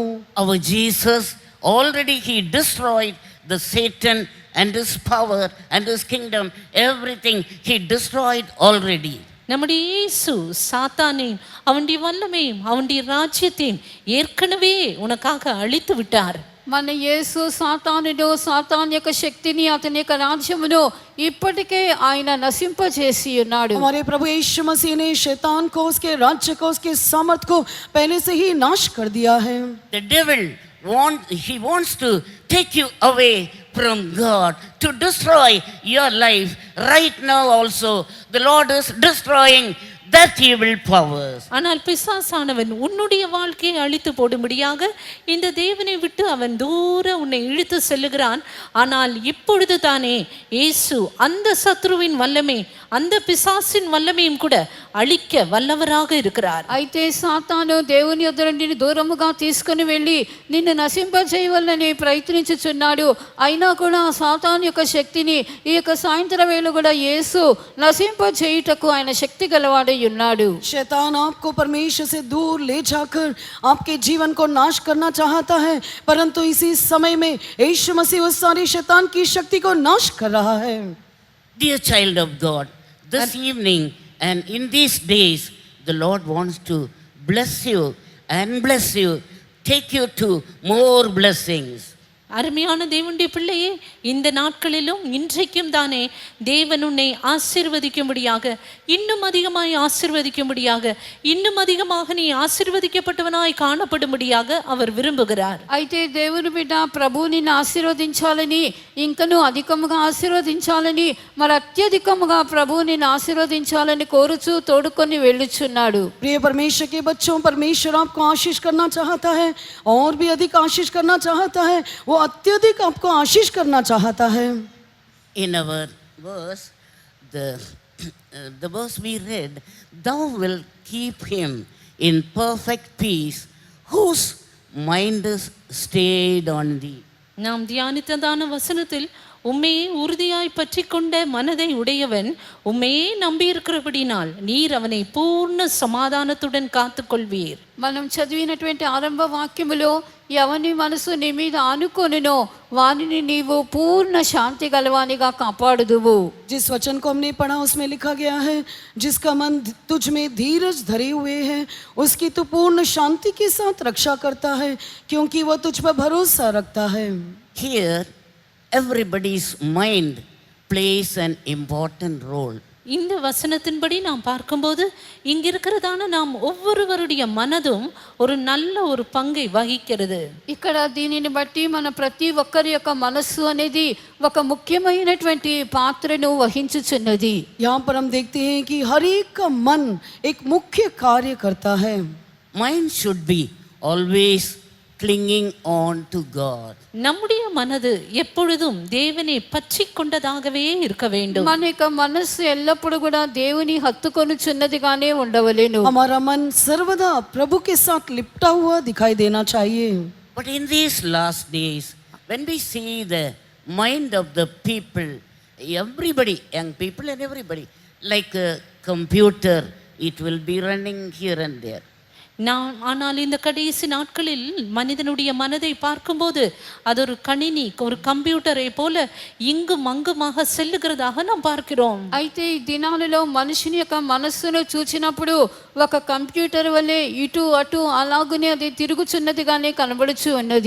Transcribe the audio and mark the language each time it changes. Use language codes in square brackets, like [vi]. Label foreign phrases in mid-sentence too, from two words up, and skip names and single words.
[en] Our Jesus, already He destroyed the Satan and his power and his kingdom. Everything He destroyed already. [ta] நம்முடைய இயேசு சாத்தானையும் அவனுடைய வல்லமையும் அவனுடைய ராஜ்யத்தையும் ஏற்கனவே உனக்காக அழித்து விட்டார். [te] మన యేసు సాతానును, సాతాన్ యొక్క శక్తిని, అతని యొక్క రాజ్యమును ఇప్పటికే ఆయన నశింపజేసి ఉన్నాడు. [hi] हमारे प्रभु यीशु मसीह ने शैतान को, उसके राज्य को, उसके सामर्थ को पहले से ही नाश कर दिया है. [en] The devil wants to take you away from God, to destroy your life. Right now also the Lord is destroying that evil powers. [ta] ஆனால் பிசாசானவன் உன்னுடைய வாழ்க்கையை அழித்து போடும்படியாக இந்த தேவனை விட்டு அவன் தூர உன்னை இழுத்து செல்லுகிறான். ஆனால் இப்பொழுது தானே இயேசு அந்த சத்ருவின் வல்லமை, அந்த பிசாசின் வல்லமையும் கூட அழிக்க வல்லவராக இருக்கிறார். [te] అయితే సాతాను దేవుని యొద్ద నుండి దూరముగా తీసుకుని వెళ్ళి నిన్ను నశింపజేయవలనని ప్రయత్నించుచున్నాడు. అయినా కూడా సాతాను యొక్క శక్తిని ఈ యొక్క సాయంత్రం వేళ కూడా యేసు నశింపజేయుటకు ఆయన శక్తి గలవాడై ఉన్నాడు. [hi] शैतान आपको परमेश्वर से दूर ले जाकर आपके जीवन को नाश करना चाहता है, परंतु इसी समय में यीशु मसीह उस सारी शैतान की शक्ति को नाश कर रहा है. [en] Dear child of God, this evening and in these days, the Lord wants to bless you and bless you, take you to more blessings. [ta] அருமையான தேவனுடைய பிள்ளையே, இந்த நாட்களிலும் இன்றைக்கும் தானே தேவன் உன்னை ஆசீர்வதிக்கும்படியாக, இன்னும் அதிகமாய் ஆசீர்வதிக்கும்படியாக, இன்னும் அதிகமாக நீ ஆசீர்வதிக்கப்பட்டவனாய் காணப்படும்படியாக அவர் விரும்புகிறார். [te] అయితే దేవుని బిడ్డ ప్రభు నిన్ను ఆశీర్వదించాలని, ఇంకను అధికముగా ఆశీర్వదించాలని, మరి అత్యధికముగా ప్రభు నిన్ను ఆశీర్వదించాలని కోరుచూ తోడుకొని వెళ్ళుచున్నాడు. [hi] प्रिय परमेश्वर के बच्चों, परमेश्वर आपको आशीष करना चाहता है, और भी अधिक आशीष करना चाहता है. वो अत्यधिक आपको आशीष करना चाहता है. [en] In our verse, the verse we read, thou will keep him in perfect peace whose mind is stayed on thee. [ta] நாம் தியானித்ததான வசனத்தில் உம்மையே உறுதியாய் பற்றி கொண்ட மனதை உடையவன் உம்மையே நம்பியிருக்கிறபடினால் நீர் அவனை பூர்ண சமாதானத்துடன் காத்துக்கொள்வீர். [te] మనం చదివినటువంటి ఆరంభ వాక్యములో ఎవని మనసు నీ మీద ఆనుకొనునో వానిని నీవు పూర్ణ శాంతి గలవానిగా కాపాడుదువు. [hi] जिस वचन को हमने पढ़ा उसमें लिखा गया है, जिसका मन तुझ में धीरज धरे हुए है उसकी तू पूर्ण शांति के साथ रक्षा करता है, क्योंकि वह तुझ पर भरोसा रखता है. [en] Here, everybody's mind plays an important role. [ta] இந்த வசனத்தின்படி நாம் பார்க்கும்போது இங்கிருக்கிறதான நாம் ஒவ்வொருவருடைய மனதும் ஒரு நல்ல ஒரு பங்கை வகிக்கிறது. [te] ఇక్కడ దీనిని బట్టి మన ప్రతి ఒక్కరి యొక్క మనస్సు అనేది ఒక ముఖ్యమైనటువంటి పాత్రను వహించుచున్నది. [hi] यहाँ पर हम देखते हैं कि हर एक का मन एक मुख्य कार्य करता है. [en] Mind should be always clinging on to God. [ta] நம்முடைய மனது எப்பொழுதும் தேவனை பற்றி கொண்டதாகவே இருக்க வேண்டும். [te] మన యొక్క మనస్సు ఎల్లప్పుడూ కూడా దేవుని హత్తుకొనుచున్నదిగానే ఉండవలెను. [hi] हमारा मन सर्वदा प्रभु के साथ लिपटा हुआ दिखाई देना चाहिए. [en] But in these last days, when we see the mind of the people, everybody, young people and everybody, like computer, it will be running here and there. [ta] ஆனால் இந்த கடைசி நாட்களில் மனிதனுடைய மனதை பார்க்கும்போது அது ஒரு கணினி, ஒரு கம்ப்யூட்டரை போல இங்கும் அங்குமாக செல்லுகிறதாக நாம் பார்க்கிறோம். [te] అయితే ఈ దినాలలో మనుషుని యొక్క మనస్సును చూచినప్పుడు ఒక కంప్యూటర్ వలె ఇటు అటు అలాగునే అది తిరుగుచున్నదిగానే కనబడుచు ఉన్నది.